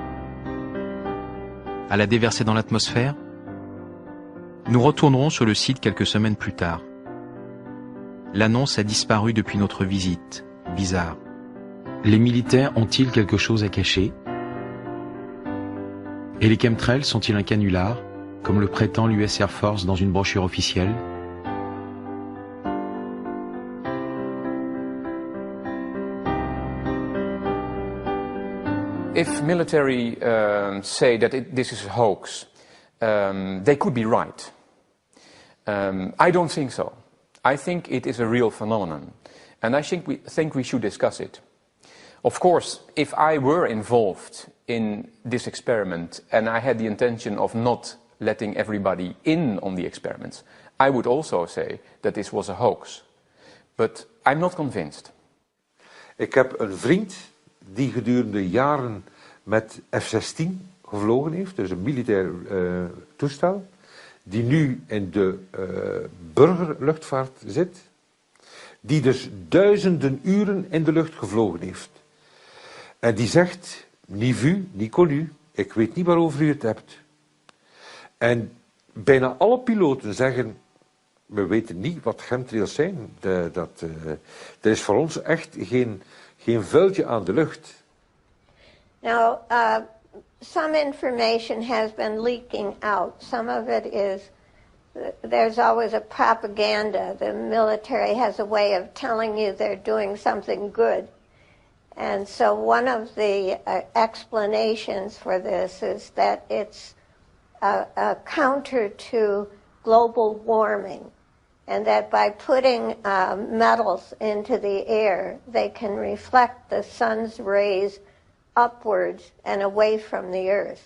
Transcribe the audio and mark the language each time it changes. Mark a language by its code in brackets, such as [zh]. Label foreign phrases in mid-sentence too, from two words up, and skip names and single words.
[fr] À la déverser dans l'atmosphère? Nous retournerons sur le site quelques semaines plus tard. L'annonce a disparu depuis notre visite. Bizarre. Les militaires ont-ils quelque chose à cacher? Et les chemtrails sont-ils un canular, comme le prétend l'US Air Force dans une brochure officielle? [en] If military say that this is a hoax, they could be right. I don't think so. I think it is a real phenomenon, and I think we should discuss it. Of course, if I were involved in this experiment and I had the intention of not letting everybody in on the experiments, I would also say that this was a hoax. But I'm not convinced. [nl] Ik heb een vriend die gedurende jaren met F-16 gevlogen heeft, dus een militair toestel, die nu in de burgerluchtvaart zit, die dus duizenden uren in de lucht gevlogen heeft. En die zegt, [fr] ni vu, ni connu, [nl] ik weet niet waarover u het hebt. En bijna alle piloten zeggen, we weten niet wat chemtrails zijn. Dat is voor ons echt geen vuiltje aan de lucht. [en] Now, some information has been leaking out. Some of it is, there's always a propaganda. The military has a way of telling you they're doing something good. And so one of the explanations for this is that it's a counter to global warming, and that by putting metals into the air, they can reflect the sun's rays upwards and away from the earth.